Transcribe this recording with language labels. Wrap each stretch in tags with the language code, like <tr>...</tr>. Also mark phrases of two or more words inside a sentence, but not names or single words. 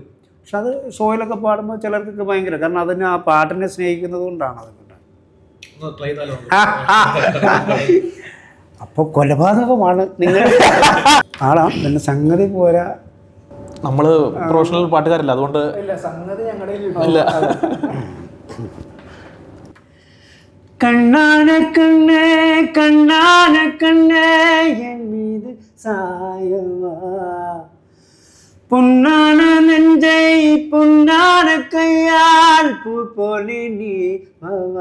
<ml>പക്ഷെ അത് ഷോയിലൊക്കെ പാടുമ്പോൾ ചിലർക്കൊക്കെ ഭയങ്കര, കാരണം അതിന് ആ പാട്ടിനെ സ്നേഹിക്കുന്നത് കൊണ്ടാണ്. അതുകൊണ്ട് അപ്പോൾ കൊലപാതകമാണ് നിങ്ങൾ ആളാം. പിന്നെ സംഗതി പോരാ, നമ്മൾ പ്രൊഫഷണൽ പാട്ടുകാരല്ല, അതുകൊണ്ട് സംഗതി ഞങ്ങളുടെ ഇല്ല.</ml> <ta>கண்ணான கண்ணே கண்ணான கண்ணே என் மீது சாயவா, பொன்னான நெஞ்சை பொன்னான கையால் பூ போலே நீ வா.</ta>